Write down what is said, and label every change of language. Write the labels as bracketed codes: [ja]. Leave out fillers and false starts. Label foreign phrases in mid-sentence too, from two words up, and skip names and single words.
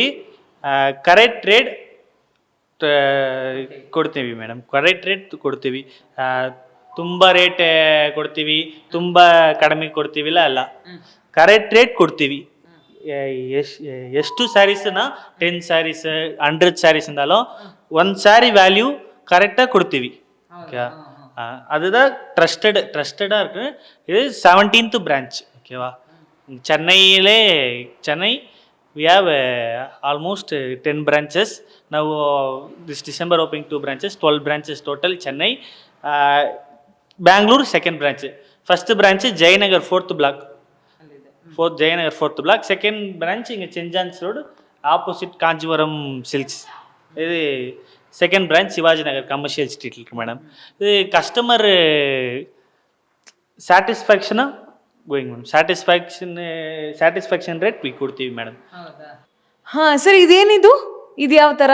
[en] correct rate [kn] ಕೊಡ್ತೀವಿ ಮೇಡಮ್, [en] correct rate [kn] ಕೊಡ್ತೀವಿ. ತುಂಬ ರೇಟ್ ಕೊಡ್ತೀವಿ, ತುಂಬ ಕಡಿಮೆ ಕೊಡ್ತೀವಿಲ್ಲ, ಅಲ್ಲ, [en] correct rate [kn] ಕೊಡ್ತೀವಿ. ಎಷ್ಟು ಸ್ಯಾರೀಸನ್ನ 10 ಸ್ಯಾರೀಸ್ 100 ಸ್ಯಾರೀಸ್ ಅಂದಾಲೋ ಒಂದು [en] saree value [kn] ಕರೆಕ್ಟಾಗಿ ಕೊಡ್ತೀವಿ. [ta] அதுதான் ட்ரஸ்டடாக இருக்குது. [en] இது 17th branch, ஓகேவா. சென்னை we have almost 10 branches now. This December opening 2 branches, 12 branches total. Chennai, Bangalore second branch, first branch Jayanagar 4th block, Jayanagar 4th block. Second branch in St. John's Road opposite Kanchipuram Silks. இது second branch Shivajinagar commercial street madam. ಇದು customer satisfaction going madam, satisfaction rate ಕೊಡ್ತೀವಿ ಮೇಡಮ್. [kn] ಹಾಂ ಸರ್, ಇದೇನಿದು, ಇದು ಯಾವ ಥರ